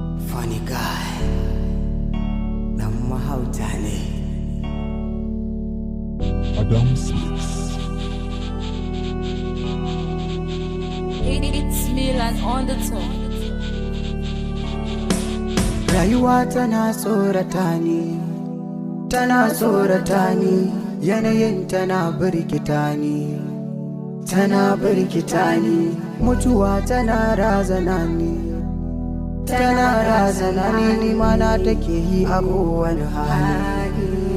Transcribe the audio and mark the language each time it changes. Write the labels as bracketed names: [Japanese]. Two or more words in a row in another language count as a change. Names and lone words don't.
[English] Funny guy. [Hausa] Ɗan mahauta ne. Adam Smith. [English] It, it's Milan on the top. [Hausa] Rayuwa tana tsorata ni, tana tsorata ni, yanayin tana birkita ni, tana birkita ni. Mutuwa tana razana ni, tana razana ni, ni ma na take yi a kowane hali.